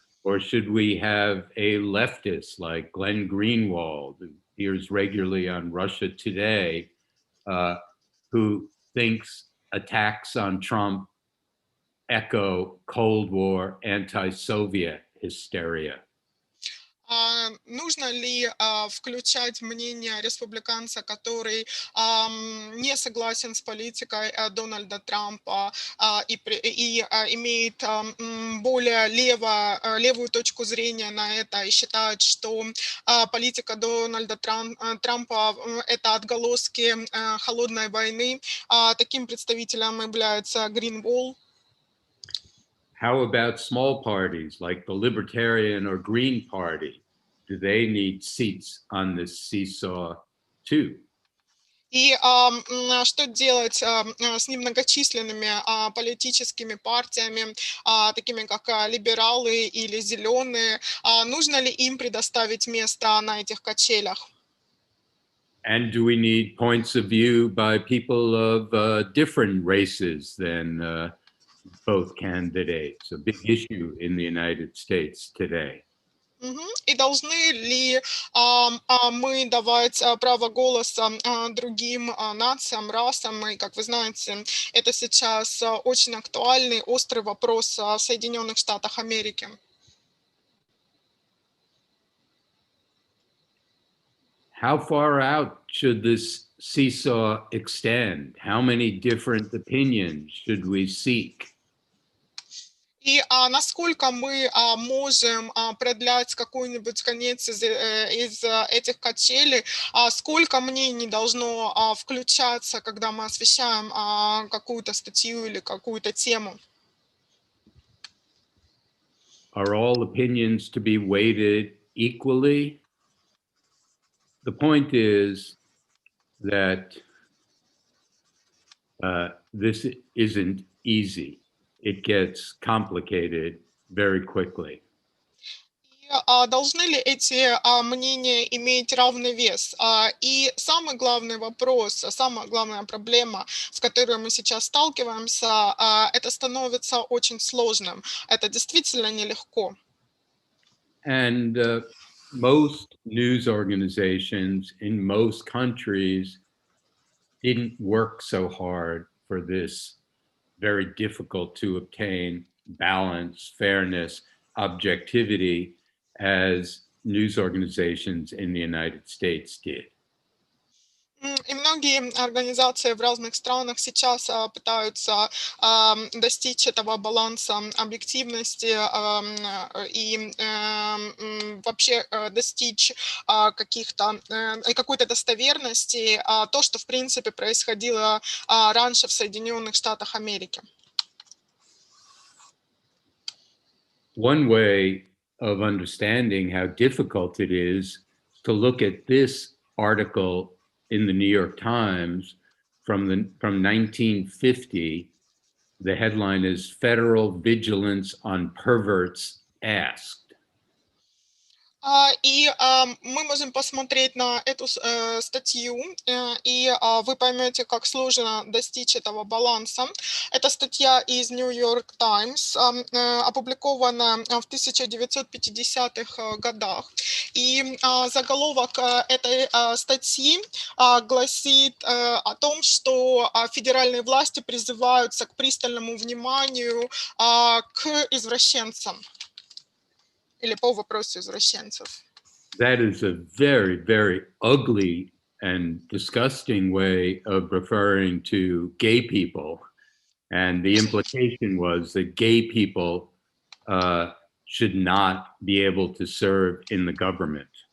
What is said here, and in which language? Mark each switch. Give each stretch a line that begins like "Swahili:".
English: Or should we have a leftist like Glenn Greenwald, who appears regularly on Russia Today, who thinks attacks on Trump echo Cold War anti-Soviet hysteria?
Russian: Нужно ли включать мнение республиканца, который не согласен с политикой Дональда Трампа и имеет более левую точку зрения на это и считает, что политика Дональда Трампа – это отголоски холодной войны? Таким представителем является Гринволл.
English: How about small parties like the Libertarian or Green Party? Do they need seats on this seesaw too?
Russian: И что делать с немногочисленными политическими партиями, такими как либералы или зеленые? Нужно ли им предоставить место на этих качелях?
English: And do we need points of view by people of different races than both candidates? A big issue in the United States today.
Russian: И должны ли мы давать право голоса другим нациям, расам? И, как вы знаете, это сейчас очень актуальный, острый вопрос в Соединенных Штатах Америки.
English: How far out should this seesaw extend? How many different opinions should we seek?
Russian: И насколько мы можем продлять какой-нибудь конец из этих качелей, сколько мнений должно включаться, когда мы освещаем какую-то статью или какую-то тему?
English: Are all opinions to be weighted equally? The point is that this isn't easy. It gets complicated very quickly.
Russian: Должны ли эти мнения иметь равный вес? И самый главный вопрос, самая главная проблема, с которой мы сейчас сталкиваемся, это становится очень сложным. Это действительно нелегко.
English: And most news organizations in most countries didn't work so hard for this very difficult to obtain balance, fairness, objectivity as news organizations in the United States did.
Russian: И многие организации в разных странах сейчас пытаются достичь этого баланса объективности и вообще достичь какой-то достоверности, то, что в принципе происходило раньше в Соединенных Штатах Америки.
English: One way of understanding how difficult it is to look at this article in the New York Times from 1950. The headline is "Federal Vigilance on Perverts Asked."
Russian: И мы можем посмотреть на эту статью, и вы поймете, как сложно достичь этого баланса. Это статья из New York Times, опубликована в 1950-х годах. И заголовок этой статьи гласит о том, что федеральные власти призываются к пристальному вниманию к извращенцам. Или по вопросу извращенцев.
English: That is a very, very ugly and disgusting way of referring to gay people. And the implication was that gay people should not be able to serve in the government.